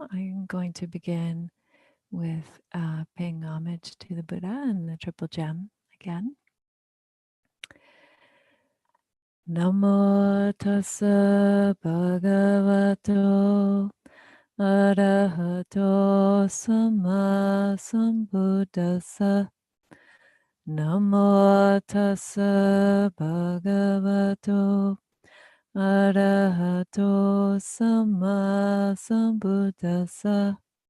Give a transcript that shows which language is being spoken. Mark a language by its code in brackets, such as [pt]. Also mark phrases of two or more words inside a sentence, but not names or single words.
[en] I'm going to begin with paying homage to the Buddha and the Triple Gem again. [pi] Namo tassa bhagavato arahato samma sambuddhassa. Namo tassa bhagavato arahato samma sambuddhassa.